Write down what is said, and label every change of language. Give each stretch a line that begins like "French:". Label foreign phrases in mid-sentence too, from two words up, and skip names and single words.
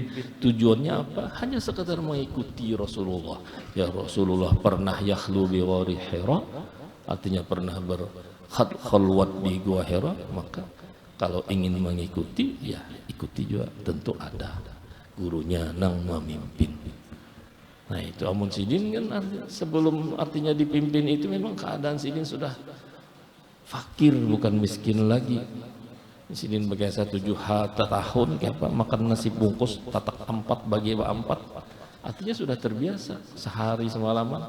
Indonesian: Tujuannya apa? Hanya sekedar mengikuti Rasulullah. Ya, Rasulullah pernah
Arabic: يخلو بغار حراء,
Indonesian: artinya pernah berkhalwat di gua Hira, maka kalau ingin mengikuti, ya ikuti juga. Tentu ada gurunya nang memimpin.
Banjar: Nah, itu amun sidin kan sebelum artinya dipimpin itu memang keadaan sidin sudah fakir, bukan miskin lagi. Sidin berjasa 7 tahun kayak apa, makan nasi bungkus tatak 4 bagi 4, artinya sudah terbiasa sehari semalaman.